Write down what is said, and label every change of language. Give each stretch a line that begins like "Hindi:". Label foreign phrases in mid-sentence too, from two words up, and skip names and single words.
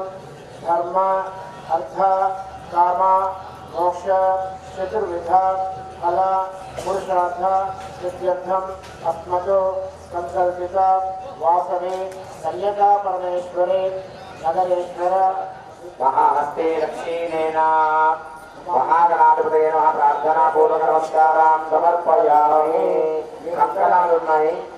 Sanskrit: ధర్మ అర్థ కామ మోక్ష చతుర్విధ ఫల పురుషార్థ సిద్ధ్యర్థం అస్మతో సంకల్పిత వాసవి కన్యకా పరమేశ్వరి నగరేశ్వర महाहस्ते दक्षिणेन महागणाधिपतये नमः प्रार्थना पूर्वक नमस्कारान् समर्पयामि
Telugu: కంకణాలు ఉన్నాయి